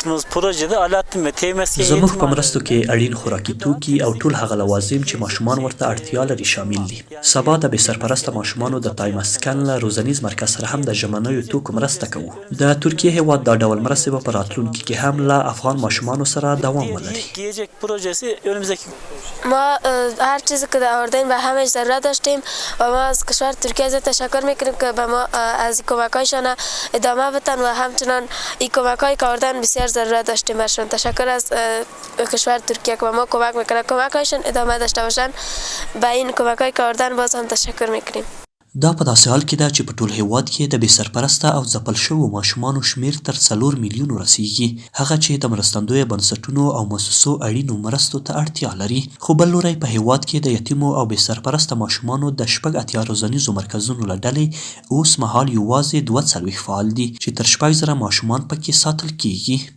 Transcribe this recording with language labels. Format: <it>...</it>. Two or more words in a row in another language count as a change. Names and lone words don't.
<ps>زموږ په مرستو کې اړین خوراکي توکي او ټول هغه لوازم چې ماشومان ورته اړتیا لري شامل دي. سبا د بې سرپرسته ماشومانو د تایمسکن له روزنیز مرکز سره هم د ژمنیو توکو مرسته کوو. د ترکیې هیواد دا ډول مرستې به په راتلونکي کې هم له افغان ماشومانو سره دوام ولري.</ps> <fa>ما هر چیزی که آوردین به همش ضرورت داشتیم و ما از کشور ترکیه ازت تشکر میکنیم که به ما از کمکایشان ادامه بدن و همچنان این کمکایی که آوردن بسیار ضرورت داشتیم برشون. تشکر از کشور ترکیه که به ما کمک میکنه، کمکایشان ادامه داشته باشن. به این کمکایی که آوردن باز هم تشکر میکنیم.</fa> <ps>دا په داسې حال کې ده چې په ټول هیواد کې د بې سرپرسته او ځپل شوو ماشومانو شمیر تر 4 میلیونو رسیږي، هغه چې د مرستندویه بنسټونو او مؤسسو اړینو مرستو ته اړتیا لري. خو بل لوری په هیواد کې د یتیمو او بې سرپرسته ماشومانو د 80 روزنیزو مرکزونو له ډلې اوس مهال یوازې 42 فعال دي چې تر 000 ماشومان پکې ساتل کیږي.</ps>